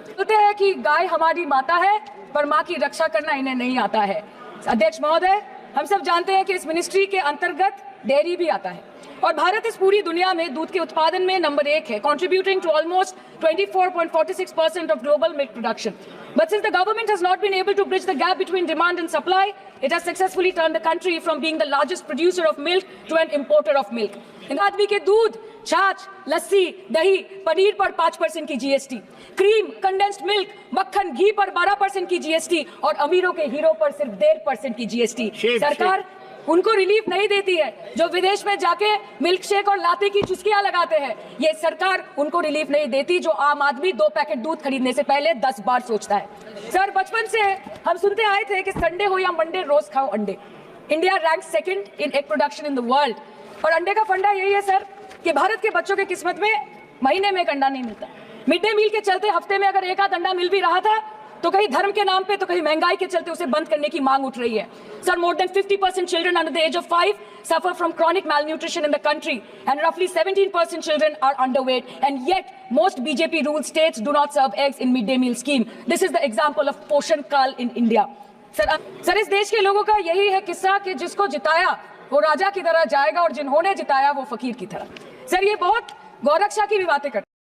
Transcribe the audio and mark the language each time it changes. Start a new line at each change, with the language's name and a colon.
Hindi: बोलते हैं कि गाय हमारी माता है पर माँ की रक्षा करना इन्हें नहीं आता है। अध्यक्ष महोदय, हम सब जानते हैं कि इस मिनिस्ट्री के अंतर्गत डेयरी भी आता है और भारत इस पूरी दुनिया में दूध के उत्पादन में नंबर 1 है,
English: contributing to almost 24.46% of global milk production. But since the government has not been able to bridge the gap between demand and supply, it has successfully turned the country from being the largest producer of milk to an importer of milk.
Hindi: इन आदमी के दूध, छाछ, लस्सी, दही, पनीर पर 5% की GST, cream, condensed milk, मक्खन, घी पर 12% की जीएसटी और अमीरों के हीरो पर सिर्फ 1.5% की जीएसटी। सरकार उनको रिलीफ नहीं देती है जो विदेश में जाके मिल्क शेक और लाते की चुस्कियां लगाते हैं। ये सरकार उनको रिलीफ नहीं देती जो आम आदमी 2 पैकेट दूध खरीदने से पहले 10 बार सोचता है। सर बचपन से हम सुनते आए थे कि संडे हो या मंडे रोज खाओ अंडे।
English: India rank 2nd in egg production in the world
Hindi: और अंडे का फंडा यही है सर कि भारत के बच्चों की किस्मत में महीने में एक अंडा नहीं मिलता। मिड डे मील के चलते हफ्ते में अगर एक आध अंडा मिल भी रहा था तो कहीं धर्म के नाम पे तो कहीं महंगाई के चलते उसे बंद करने की मांग उठ रही है।
English: Sir more than 50% children under the age of 5 suffer from chronic malnutrition in the country and roughly 17% children are underweight, and yet most BJP ruled states do not serve eggs in mid-day meal scheme. This is the example of Poshan Kal in India.
Hindi: Sir इस देश के लोगों का यही है किस्सा कि जिसको जिताया वो राजा की तरह जाएगा और जिन्होंने जिताया वो फकीर की तरह। सर ये बहुत गौरक्षा की भी बातें करते हैं।